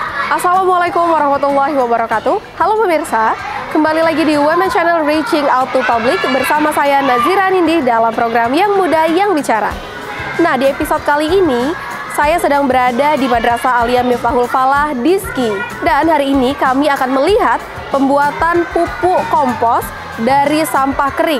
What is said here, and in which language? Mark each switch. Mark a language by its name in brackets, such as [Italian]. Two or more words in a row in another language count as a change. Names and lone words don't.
[Arabic] السلام عليكم ورحمة الله وبركاته. [Indonesian] Halo pemirsa, kembali lagi di Women Channel Reaching Out to Public bersama saya Nazira Nindi dalam program Yang Muda Yang Bicara. Nah, di episode kali ini saya sedang berada di Madrasah Aliyah Miftahul Falah Diski. Dan hari ini kami akan melihat pembuatan pupuk kompos dari sampah kering.